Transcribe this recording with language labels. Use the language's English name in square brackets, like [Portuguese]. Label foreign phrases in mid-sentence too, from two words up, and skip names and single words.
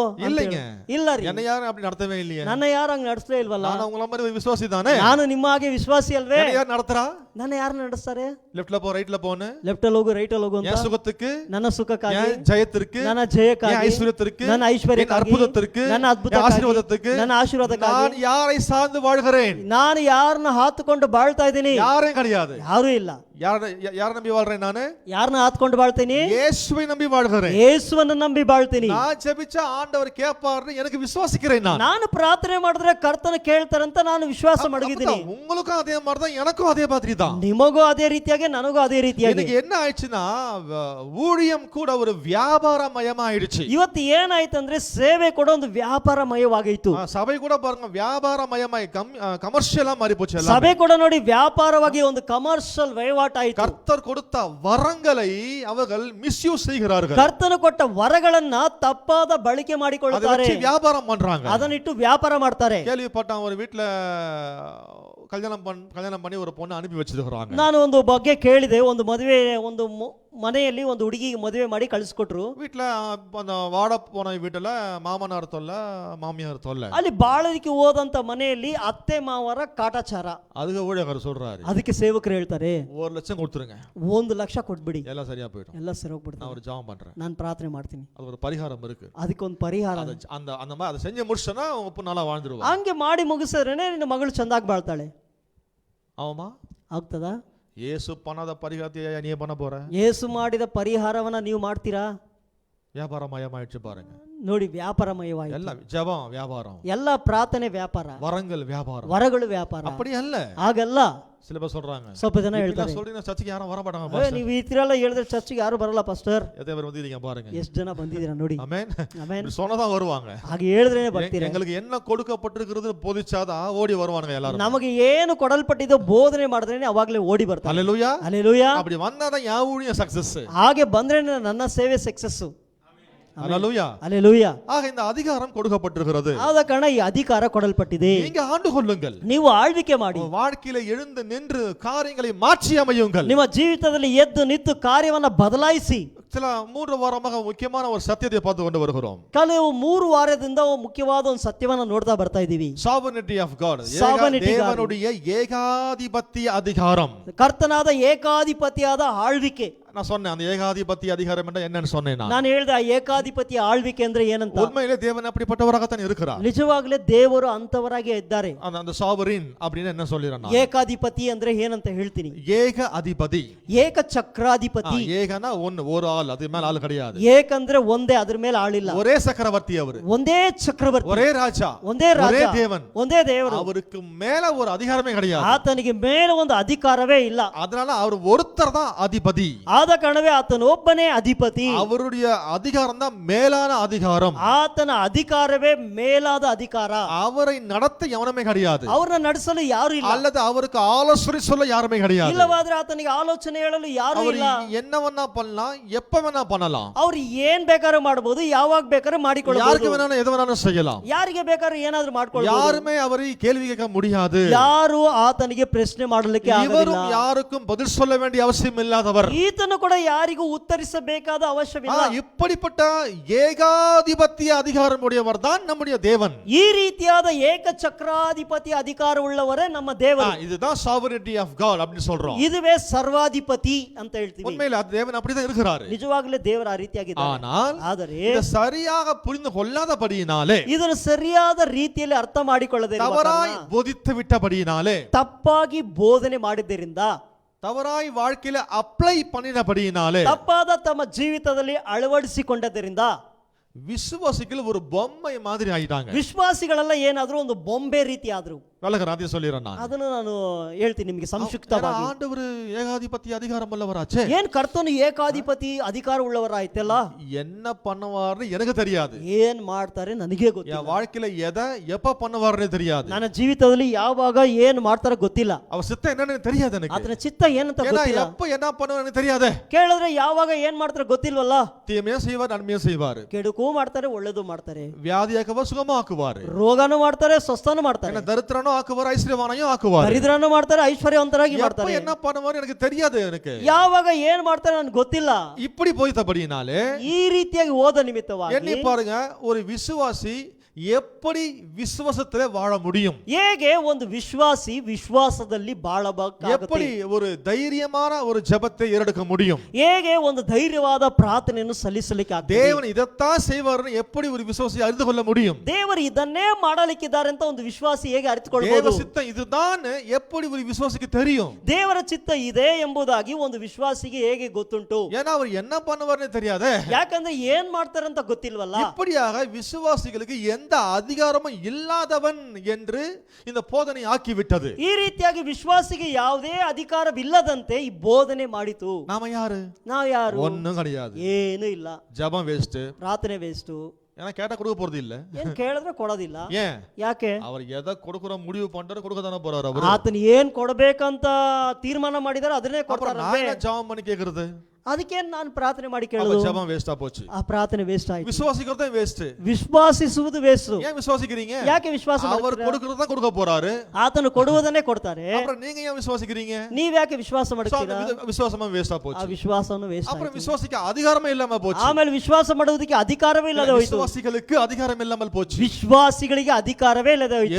[Tamil] இல்லைங்க. [Kannada] ಇಲ್ಲ ರೀ, [Tamil] என்ன யாரும் அப்படி நடத்தவே இல்லையே. [Kannada] ನನ್ನ ಯಾರು ಹಂಗ ನಡೆಸಲೇ ಇಲ್ವಲ್ಲ. [Tamil] நான் உங்கள மாதிரி விசுவாசி தானே. [Kannada] ನಾನು ನಿಮ್ಮ ಹಾಗೆ ವಿಶ್ವಾಸಿ ಅಲ್ವೇ? [Tamil] யார் நடத்துறா? [Kannada] ನನ್ನ ಯಾರು ನಡೆಸ್ತಾರೆ? [Tamil] ಲೆಫ್ಟ್ல போ ரைட்ல போன்னு [Kannada] ಲೆಫ್ಟ್ ಅಲ್ಲಿ ಹೋಗು ರೈಟ್ ಅಲ್ಲಿ ಹೋಗು ಅಂತ. [Tamil] என் சுகத்துக்கு, [Kannada] ನನ್ನ ಸುಖಕ್ಕಾಗಿ, [Tamil] என் ஜெயத்திற்கு, [Kannada] ನನ್ನ [Tamil] என் [Kannada] ಜಯಕ್ಕಾಗಿ, [Tamil] ஐஸ்வர்யத்திற்கு, [Kannada] ನನ್ನ [Tamil] என் [Kannada] ಐಶ್ವರ್ಯಕ್ಕಾಗಿ, [Tamil] அற்புதத்திற்கு, [Kannada] ನನ್ನ [Tamil] என் [Kannada] ಅದ್ಭುತಕ್ಕಾಗಿ, [Tamil] ஆசீர்வாதத்துக்கு [Kannada] ನನ್ನ ಆಶೀರ್ವಾದಕ್ಕಾಗಿ [Tamil] நான் யாரை சார்ந்து வாழ்கிறேன்? [Kannada] ನಾನು ಯಾರನ್ನ ಹಾತುಕೊಂಡು ಬಾಳ್ತಾ ಇದ್ದೀನಿ? [Tamil] யாரையும் கிடையாது. [Kannada] ಯಾರು ಇಲ್ಲ. [Tamil] யாரை நம்பி வாழ்றேன் நானு? [Kannada] ಯಾರನ್ನ ಹಾತ್ಕೊಂಡು ಬಾಳ್ತೀನಿ? [Tamil] இயேசுவை நம்பி வாழ்கிறேன். [Kannada] ಯೇಸುವನ್ನು ನಂಬಿ ಬಾಳ್ತೀನಿ. [Tamil] நான் ஜெபிச்சா ஆண்டவர் கேட்பார்னு எனக்கு விசுவாசிக்கிறேன் நான். [Kannada] ನಾನು ಪ್ರಾರ್ಥನೆ ಮಾಡಿದ್ರೆ ಕರ್ತನ ಕೇಳ್ತಾರಂತ ನಾನು ವಿಶ್ವಾಸ ಮಾಡಿದ್ದೀನಿ. [Tamil] உங்களுக்கும் அதே மாதிரி தான், எனக்கும் அதே மாதிரி தான். [Kannada] ನಿಮಗೂ ಅದೇ ರೀತಿಯಾಗಿ, ನನಗೂ ಅದೇ ರೀತಿಯಾಗಿ. [Tamil] எனக்கு என்ன ஆயிடுச்சுன்னா, ஊழியம் கூட ஒரு வியாபாரமயமாயிடுச்சு. [Kannada] ಇವತ್ತು ಏನಾಯ್ತಂದ್ರೆ ಸೇವೆ ಕೂಡ ಒಂದು ವ್ಯಾಪಾರಮಯವಾಗೈತು. [Tamil] சபை கூட பாருங்க வியாபாரமயமாய் கமர்ஷியலா மாறி போச்சு எல்லாம். [Kannada] ಸಭೆ ಕೂಡ ನೋಡಿ ವ್ಯಾಪಾರವಾಗಿ ಒಂದು ಕಮರ್ಷಿಯಲ್ ವಹಿವಾಟಾಯಿತು. [Tamil] கர்த்தர் கொடுத்த வரங்களை அவர்கள் மிஸ்யூஸ் செய்கிறார்கள். [Kannada] ಕರ್ತನು ಕೊಟ್ಟ ವರಗಳನ್ನ ತಪ್ಪಾದ ಬಳಕೆ [Tamil] அதை [Kannada] ಮಾಡಿಕೊಳ್ಳುತ್ತಾರೆ, [Tamil] வச்சு வியாபாரம் பண்றாங்க. [Kannada] ಅದನ್ನಿಟ್ಟು ವ್ಯಾಪಾರ ಮಾಡ್ತಾರೆ. [Tamil] கேள்விப்பட்டான், ஒரு வீட்டுல கல்யாணம் பண்ணி ஒரு பொண்ணு அனுப்பி வச்சிருக்காங்க. [Kannada] ನಾನು ಒಂದು ಬಗ್ಗೆ ಕೇಳಿದೆ. ಒಂದು ಮದುವೆ, ಒಂದು ಮನೆಯಲ್ಲಿ ಒಂದು ಹುಡುಗಿಗೆ ಮದುವೆ ಮಾಡಿ ಕಳಿಸ್ಕೊಟ್ರು. [Tamil] வீட்டுல அந்த வாட போன வீட்டுல மாமனார் தொல்ல, மாமியார் தொல்ல. [Kannada] ಅಲ್ಲಿ ಬಾಳಲಿಕ್ಕೆ ಹೋದಂತ ಮನೆಯಲ್ಲಿ ಅತ್ತೆ ಮಾವರ ಕಾಟಾಚಾರ. [Tamil] அதுக்கு ஊழியக்காரர் சொல்றாரு, [Kannada] ಅದಕ್ಕೆ ಸೇವಕರು ಹೇಳ್ತಾರೆ, [Tamil] 1 லட்சம் கொடுத்துருங்க, [Kannada] 1 ಲಕ್ಷ ಕೊಟ್ಬಿಡಿ, [Tamil] எல்லாம் சரியா போயிடும், [Kannada] ಎಲ್ಲ ಸರಿ ಹೋಗ್ಬಿಡ್ತಾರೆ. [Tamil] நான் ஒரு ஜெபம் பண்றேன், [Kannada] ನಾನು ಪ್ರಾರ್ಥನೆ ಮಾಡ್ತೀನಿ, [Tamil] அது ஒரு பரிகாரம் இருக்கு, [Kannada] ಅದಕ್ಕೊಂದು ಪರಿಹಾರ. [Tamil] அந்த மாதிரி அதை செஞ்சு முடிச்சனா உங்க பொண்ணு நல்லா வாழ்ந்துருவா. [Kannada] ಹಂಗೆ ಮಾಡಿ ಮುಗಿಸಿದ್ರೇನೆ ನಿನ್ನ ಮಗಳು ಚಂದಾಗಿ ಬಾಳ್ತಾಳೆ. [Tamil] ஆமா, [Kannada] ಆಗ್ತದಾ? [Tamil] இயேசு பண்ணாத பரிகாரத்தை நீ பண்ண போற? [Kannada] ಯೇಸು ಮಾಡಿದ ಪರಿಹಾರವನ್ನ ನೀವು ಮಾಡ್ತೀರಾ? [Tamil] வியாபாரமயமாயிடுச்சு பாருங்க. [Kannada] ನೋಡಿ, ವ್ಯಾಪಾರಮಯವಾಯಿತು. [Tamil] ಎಲ್ಲ ಜபம் வியாபாரம், [Kannada] ಎಲ್ಲ ಪ್ರಾರ್ಥನೆ ವ್ಯಾಪಾರ, [Tamil] வரங்கள் வியாபாரம், [Kannada] ವರಗಳು ವ್ಯಾಪಾರ. [Tamil] அப்படி அல்ல, [Kannada] ಹಾಗಲ್ಲ. [Tamil] சில பேர் சொல்றாங்க, [Kannada] ಸ್ವಲ್ಪ ಜನ ಹೇಳ್ತಾರೆ, [Tamil] சொல்றீங்க சர்ச்சுக்கு யாரும் வர மாட்டாங்க ಏ, பாஸ்டர். [Kannada] ನೀವು ಈ ತರ ಎಲ್ಲ ಹೇಳಿದ್ರೆ ಚರ್ಚ್ಗೆ ಯಾರು ಬರಲ್ಲ ಪಾಸ್ಟರ್. [Tamil] எத்தனை பேர் வந்தீங்க பாருங்க. [Kannada] ಎಷ್ಟು ಜನ ಬಂದಿದ್ದೀರಾ ನೋಡಿ. [Tamil] ஆமென். [Kannada] ಆಮೆನ್. [Tamil] சொன்னதான் வருவாங்க. [Kannada] ಹಾಗೆ ಹೇಳಿದ್ರೇನೆ ಬರ್ತೀರಾ. [Tamil] எங்களுக்கு என்ன கொடுக்கப்பட்டிருக்கிறது போதிச்சாதான் ஓடி வருவானுங்க எல்லாரும். [Kannada] ನಮಗೆ ಏನು ಕೊಡಲ್ಪಟ್ಟಿದೋ ಬೋಧನೆ ಮಾಡಿದ್ರೇನೆ ಅವಾಗಲೇ ಓಡಿ ಬರ್ತಾರೆ. [Tamil] ஹalleluya. [Kannada] ಹಲ್ಲೆಲೂಯಾ. [Tamil] அப்படி வந்தாதான் யா ஊழியம் சக்சஸ். [Kannada] ಹಾಗೆ ಬಂದ್ರೆ ನನ್ನ ಸೇವೆ ಸಕ್ಸಸ್. [Tamil] ஹalleluya. [Kannada] ಹಲ್ಲೆಲೂಯಾ. [Tamil] ஆக இந்த அதிகாரம் கொடுக்கப்பட்டிருக்கிறது. [Kannada] ಆದ ಕಾರಣ ಈ ಅಧಿಕಾರ ಕೊಡಲ್ಪಟ್ಟಿದೆ. [Tamil] நீங்க ஆண்டு கொள்ளுங்கள், [Kannada] ನೀವು ಆಳ್ವಿಕೆ ಮಾಡಿ, [Tamil] வாழ்க்கையில எழுந்து நின்று காரியங்களை மாற்றி அமையுங்கள். [Kannada] ನಿಮ್ಮ ಜೀವಿತದಲ್ಲಿ ಎದ್ದು ನಿಂತು ಕಾರ್ಯವನ್ನ ಬದಲಾಯಿಸಿ, [Tamil] சில 3 வாரமாக முக்கியமான ஒரு சத்தியத்தை பார்த்து கொண்டு வருகிறோம். [Kannada] ಕೆಲವು 3 ವಾರದಿಂದ ಮುಖ್ಯವಾದ ಒಂದು ಸತ್ಯವನ್ನ ನೋಡ್ತಾ ಬರ್ತಾ ಇದೀವಿ. [English] Sovereignty of God. Sovereignty God. [Tamil] தேவனுடைய ஏகாதிபத்திய அதிகாரம். [Kannada] ಕರ್ತನಾದ ಏಕಾಧಿಪತಿಯಾದ ಆಳ್ವಿಕೆ. [Tamil] நான் சொன்னேன் அந்த ஏகாதிபத்திய அதிகாரம் என்ன என்னன்னு சொன்னேன் நான். [Kannada] ನಾನು ಹೇಳಿದೆ ಆ ಏಕಾಧಿಪತಿಯ ಆಳ್ವಿಕೆ ಅಂದ್ರೆ ಏನಂತ. [Tamil] உண்மையிலே தேவன் அப்படிப்பட்டவராகத்தான் இருக்கிறார். [Kannada] ನಿಜವಾಗಲೇ ದೇವರು ಅಂತವರಾಗಿ ಇದ್ದಾರೆ. [Tamil] அந்த sovereign அப்படினா என்ன சொல்றேன் நான். [Kannada] ಏಕಾಧಿಪತಿ ಅಂದ್ರೆ ಏನಂತ ಹೇಳ್ತೀನಿ. [Tamil] ஏக அதிபதி. [Kannada] ಏಕ ಚಕ್ರಾಧಿಪತಿ. [Tamil] ஏகனா ஒரு ஆள், அது மேல ஆள் கிடையாது. [Kannada] ಏಕಂದ್ರೆ ಒಂದೇ, ಅದ್ರ ಮೇಲೆ ಆಳಿಲ್ಲ. [Tamil] ஒரே சக்கரவர்த்தி அவர். [Kannada] ಒಂದೇ ಚಕ್ರವರ್ತಿ. [Tamil] ஒரே ராஜா. [Kannada] ಒಂದೇ ರಾಜ. [Tamil] ஒரே தேவன். [Kannada] ಒಂದೇ ದೇವರು. [Tamil] அவருக்கு மேல ஒரு அதிகாரமே கிடையாது. [Kannada] ಆತನಿಗೆ ಮೇಲೆ ಒಂದು ಅಧಿಕಾರವೇ ಇಲ್ಲ. [Tamil] அதனால அவர் ஒருத்தர் தான் அதிபதி. [Kannada] ಆದ ಕಾರಣವೇ ಆತನು ಒಬ್ಬನೇ ಅಧಿಪತಿ. [Tamil] அவருடைய அதிகாரம் தான் மேலான அதிகாரம். [Kannada] ಆತನ ಅಧಿಕಾರವೇ ಮೇಲಾದ ಅಧಿಕಾರ. [Tamil] அவரை நடத்த எவனுமே கிடையாது. [Kannada] ಅವರನ್ನ ನಡೆಸಲು ಯಾರು ಇಲ್ಲ. [Tamil] அல்லது அவருக்கு ஆலோசனை சொல்ல யாருமே கிடையாது. [Kannada] ಇಲ್ಲವಾದ್ರೆ ಆತನಿಗೆ ಆಲೋಚನೆ ಹೇಳಲು ಯಾರು ಇಲ್ಲ. [Tamil] என்ன வேணா பண்ணலாம், எப்ப வேணா பண்ணலாம். [Kannada] ಅವರು ಏನ್ ಬೇಕಾದ್ರೂ ಮಾಡಬಹುದು, ಯಾವಾಗ ಬೇಕಾದ್ರೂ ಮಾಡಿಕೊಳ್ಳಬಹುದು. [Tamil] யாருக்கு வேணாலும் எது வேணாலும் செய்யலாம். [Kannada] ಯಾರಿಗೆ ಬೇಕಾದ್ರೂ ಏನಾದ್ರೂ ಮಾಡ್ಕೊಳ್ಳಬಹುದು. [Tamil] யாருமே அவரை கேள்வி கேட்க முடியாது. [Kannada] ಯಾರು ಆತನಿಗೆ ಪ್ರಶ್ನೆ ಮಾಡಲಿಕ್ಕೆ ಆಗೋದಿಲ್ಲ. [Tamil] இவரும் யாருக்கும் பதில் சொல்ல வேண்டிய அவசியம் இல்லாதவர். [Kannada] ಈತನು ಕೂಡ ಯಾರಿಗೂ ಉತ್ತರಿಸಬೇಕಾದ ಅವಶ್ಯವಿಲ್ಲ. [Tamil] இப்படிப்பட்ட ஏகாதிபத்திய அதிகாரம் உடையவர் தான் நம்முடைய தேவன். [Kannada] ಈ ರೀತಿಯಾದ ಏಕ ಚಕ್ರಾಧಿಪತಿ ಅಧಿಕಾರವುಳ್ಳವರೇ ನಮ್ಮ ದೇವರು. [Tamil] இதுதான் [English] sovereignty of God [Tamil] அப்படி சொல்றோம். [Kannada] ಇದುವೇ ಸರ್ವಾಧಿಪತಿ ಅಂತ ಹೇಳ್ತೀವಿ. [Tamil] உண்மையில தேவன் அப்படிதான் இருக்கிறார். [Kannada] ನಿಜವಾಗಲೇ ದೇವರು ಆ ರೀತಿಯಾಗಿದ್ದಾರೆ. ಆದರೆ [Tamil] இத சரியாக புரிந்து கொள்ளாதபடியினாலே, [Kannada] ಇದನ್ನು ಸರಿಯಾದ ರೀತಿಯಲ್ಲಿ ಅರ್ಥ ಮಾಡಿಕೊಳ್ಳದೆ [Tamil] தவறாய் போதித்து விட்டபடியினாலே, [Kannada] ತಪ್ಪಾಗಿ ಬೋಧನೆ ಮಾಡಿದ್ದರಿಂದ, [Tamil] தவறாய் வாழ்க்கையில அப்ளை பண்ணினபடியினாலே, [Kannada] ತಪ್ಪಾದ ತಮ್ಮ ಜೀವಿತದಲ್ಲಿ ಅಳವಡಿಸಿಕೊಂಡದರಿಂದ [Tamil] விசுவாசிகள் ஒரு பொம்மை மாதிரி ஆயிட்டாங்க. [Kannada] ವಿಶ್ವಾಸಿಗಳೆಲ್ಲ ಏನಾದ್ರೂ ಒಂದು ಬೊಂಬೆ ರೀತಿ ಆದ್ರು. [Tamil] விளக்கறாதே சொல்லிறேன் நான். [Kannada] ಅದನ್ನು ನಾನು ಹೇಳ್ತೀನಿ ನಿಮಗೆ ಸಂಕ್ಷಿಪ್ತವಾಗಿ. [Tamil] ஆண்டவர் ஏகாதிபத்திய அதிகாரம் உள்ளவராச்சே. [Kannada] ಏನ್ ಕರ್ತನು ಏಕಾಧಿಪತಿ ಅಧಿಕಾರ ಉಳ್ಳವರಾಯ್ತಲ್ಲ, [Tamil] என்ன பண்ணுவார்னு எனக்கு தெரியாது. [Kannada] ಏನ್ ಮಾಡ್ತಾರೆ ನನಗೆ ಗೊತ್ತಿಲ್ಲ. [Tamil] என் வாழ்க்கையில எதை எப்ப பண்ணுவார்னே தெரியாது. [Kannada] ನನ್ನ ಜೀವಿತದಲ್ಲಿ ಯಾವಾಗ ಏನ್ ಮಾಡ್ತಾರೋ ಗೊತ್ತಿಲ್ಲ. [Tamil] அவர் சித்தம் என்னன்னு தெரியாது எனக்கு. [Kannada] ಆತನ ಚಿತ್ತ ಏನಂತ [Tamil] ஏன்னா [Kannada] ಗೊತ್ತಿಲ್ಲ. [Tamil] எப்ப என்ன பண்ணுவார் எனக்கு தெரியாது. [Kannada] ಕೇಳಿದ್ರೆ ಯಾವಾಗ ಏನ್ ಮಾಡ್ತಾರೋ ಗೊತ್ತಿಲ್ವಲ್ಲ. [Tamil] தீமையும் செய்வார், நன்மையும் செய்வார். [Kannada] ಕೆಡುಕು ಮಾಡ್ತಾರೆ, ಒಳ್ಳೇದು ಮಾಡ್ತಾರೆ. [Tamil] வியாதியாக்குவார், சுகமாக்குவார். [Kannada] ರೋಗನೂ ಮಾಡ್ತಾರೆ, ಸ್ವಸ್ಥನೂ ಮಾಡ್ತಾರೆ. [Tamil] தரித்திரனும் ஆக்குவார், ஐஸ்வர்யவானையும் ஆக்குவார். [Kannada] ದರಿದ್ರನೂ ಮಾಡ್ತಾರೆ, ಐಶ್ವರ್ಯವಂತರಾಗಿ ಮಾಡ್ತಾರೆ. [Tamil] என்ன பண்ணுவார் எனக்கு தெரியாது. எனக்கு [Kannada] ಯಾವಾಗ ಏನ್ ಮಾಡ್ತಾರೆ ನನಗೆ ಗೊತ್ತಿಲ್ಲ. [Tamil] இப்படி போய்த்தபடினாலே [Kannada] ಈ ರೀತಿಯಾಗಿ ಓದ ನಿಮಿತ್ತವಾಗಿ [Tamil] எண்ணி பாருங்க, ஒரு விசுவாசி எப்படி விசுவாசத்திலே வாழ முடியும்? [Kannada] ಹೇಗೆ ಒಂದು ವಿಶ್ವಾಸಿ ವಿಶ್ವಾಸದಲ್ಲಿ ಬಾಳಬೇಕಾಗುತ್ತೆ? [Tamil] எப்படி ஒரு தைரியமான ஒரு ஜெபத்தை ஏறெடுக்க முடியும்? [Kannada] ಹೇಗೆ ಒಂದು ಧೈರ್ಯವಾದ ಪ್ರಾರ್ಥನೆಯನ್ನು ಸಲ್ಲಿಸಲಿಕ್ಕೆ ಆಗ್ತದೆ? [Tamil] தேவன் இதைத்தான் செய்வார்னு எப்படி ஒரு விசுவாசி அறிந்து கொள்ள முடியும்? [Kannada] ದೇವರು ಇದನ್ನೇ ಮಾಡಲಿಕ್ಕಿದ್ದಾರೆ ಅಂತ ಒಂದು ವಿಶ್ವಾಸಿ ಹೇಗೆ [Tamil] தேவ [Kannada] ಅರಿತುಕೊಳ್ಳಬಹುದು? [Tamil] சித்தம் இதுதான் எப்படி ஒரு விசுவாசிக்கு தெரியும்? [Kannada] ದೇವರ ಚಿತ್ತ ಇದೆ ಎಂಬುದಾಗಿ ಒಂದು ವಿಶ್ವಾಸಿಗೆ ಹೇಗೆ ಗೊತ್ತುಂಟು? [Tamil] ஏன்னா அவர் என்ன பண்ணுவார்னு தெரியாதே. [Kannada] ಯಾಕಂದ್ರೆ ಏನ್ ಮಾಡ್ತಾರೆ ಅಂತ ಗೊತ್ತಿಲ್ವಲ್ಲ. [Tamil] இப்படியாக விசுவாசிகளுக்கு எந்த அதிகாரமும் இல்லாதவன் என்று இந்த போதனை ஆக்கிவிட்டது. [Kannada] ಈ ರೀತಿಯಾಗಿ ವಿಶ್ವಾಸಿಗೆ ಯಾವುದೇ ಅಧಿಕಾರವಿಲ್ಲದಂತೆ ಈ ಬೋಧನೆ ಮಾಡಿತು. [Tamil] நாம யாரு? [Kannada] ನಾವು ಯಾರು? [Tamil] ஒண்ணும் கிடையாது. [Kannada] ಏನು ಇಲ್ಲ. [Tamil] ஜெபம் வேஸ்ட். [Kannada] ಪ್ರಾರ್ಥನೆ ವೇಸ್ಟ್. [Tamil] ஏன்னா கேட்டா கொடுக்க போறது இல்ல. [Kannada] ಏನ್ ಕೇಳಿದ್ರೆ ಕೊಡೋದಿಲ್ಲ. [Tamil] ஏன்? [Kannada] ಯಾಕೆ? [Tamil] அவர் எதை கொடுக்குற முடிவு பண்றாரு, கொடுக்க தானே போறாரு அவர். [Kannada] ಆತನ ಏನ್ ಕೊಡಬೇಕಂತ ತೀರ್ಮಾನ ಮಾಡಿದಾರೆ ಅದನ್ನೇ ಕೊಡ್ತಾರೆ. [Tamil] நான் என்ன ஜெபம் பண்ணி கேக்குறது? [Kannada] ಅದಕ್ಕೆ ನಾನು ಪ್ರಾರ್ಥನೆ ಮಾಡಿ [Tamil] அப்ப [Kannada] ಕೇಳೋದು. [Tamil] ஜெபம் வேஸ்டா போச்சு. [Kannada] ಆ ಪ್ರಾರ್ಥನೆ ವೇಸ್ಟ್ ಆಯ್ತು. [Tamil] விசுவாசிக்கிறதே வேஸ்ட். [Kannada] ವಿಶ್ವಾಸಿಸುವುದು ವೇಸ್ಟ್. [Tamil] ஏன் விசுவாசிக்கிறீங்க? [Kannada] ಯಾಕೆ ವಿಶ್ವಾಸ [Tamil] அவர் [Kannada] ಮಾಡ್ತೀರಾ? [Tamil] கொடுக்கறத கொடுக்க போறாரு. [Kannada] ಆತನು ಕೊಡುವುದನ್ನೇ ಕೊಡ್ತಾರೆ. [Tamil] அப்புறம் நீங்க ஏன் விசுவாசிக்கிறீங்க? [Kannada] ನೀವ್ ಯಾಕೆ ವಿಶ್ವಾಸ ಮಾಡ್ತೀರಾ? [Tamil] விசுவாசமா வேஸ்டா [Kannada] ಆ [Tamil] போச்சு. [Kannada] ವಿಶ್ವಾಸನು ವೇಸ್ಟ್ [Tamil] அப்புறம் [Kannada] ಆಯ್ತು. [Tamil] விசுவாசிக்க அதிகாரமே இல்லாம போச்சு. [Kannada] ಆಮೇಲೆ ವಿಶ್ವಾಸ ಮಾಡುವುದಕ್ಕೆ ಅಧಿಕಾರವೇ ಇಲ್ಲದೆ ಹೋಯಿತು. [Tamil] விசுவாசிகளுக்கு அதிகாரம் இல்லாமல் போச்சு. [Kannada] ವಿಶ್ವಾಸಿಗಳಿಗೆ ಅಧಿಕಾರವೇ ಇಲ್ಲದೆ ಹೋಯಿತು.